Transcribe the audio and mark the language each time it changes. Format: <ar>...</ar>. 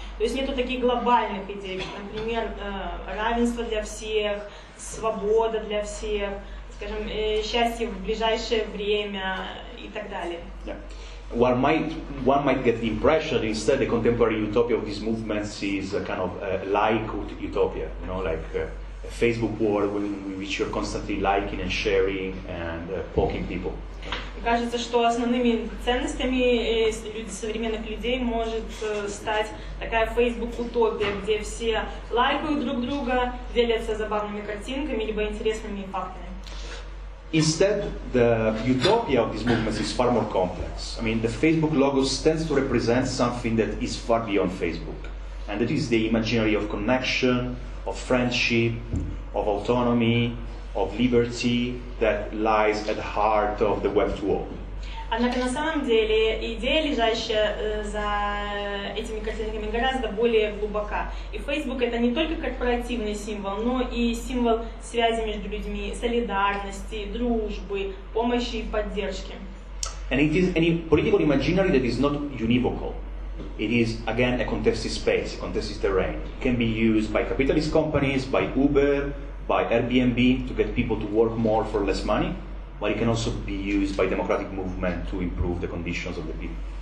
<ru>То есть нету таких глобальных идей, например, равенство для всех, свобода для всех, скажем, счастье в ближайшее время и так далее.</ru> <en>Yeah. One might get the impression instead the contemporary utopia of these movements is a kind of like utopia, you know, like a Facebook world in which you're constantly liking and sharing and poking people.</en> <ru>Кажется, что основными ценностями современных людей может стать такая Facebook-утопия, где все лайкают друг друга, делятся забавными картинками либо интересными фактами.</ru> <en>Instead, the utopia of these movements is far more complex. I mean, the Facebook logo tends to represent something that is far beyond Facebook. And that is the imaginary of connection, of friendship, of autonomy, of liberty that lies at the heart of the Web 2.0.</en> <ru>Однако на самом деле идея, лежащая за этими картинками, гораздо более глубока. И Facebook — это не только корпоративный символ, но и символ связи между людьми, солидарности, дружбы, помощи и поддержки.</ru> <en>And it is any political imaginary that is not univocal. It is, again, a contested space, a contested terrain. It can be used by capitalist companies, by Uber, by Airbnb to get people to work more for less money, but it can also be used by democratic movement to improve the conditions of the people.</en>